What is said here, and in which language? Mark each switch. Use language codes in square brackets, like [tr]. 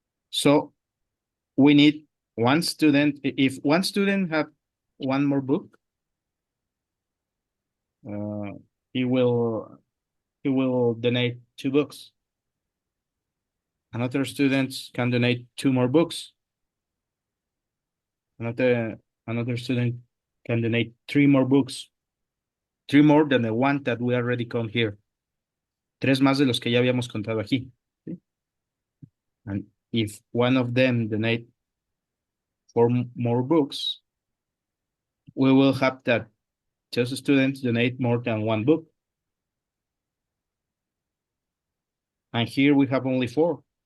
[en] So we need one student. If one student have one more book, uh, he will he will donate two books. Another student can donate two more books. Another student can donate three more books, three more than the one that we already count here. [es] Tres más de los que ya habíamos contado aquí. ¿Sí? [en] And if one of them donate four more books, we will have that those students donate more than one book. And here we have only four.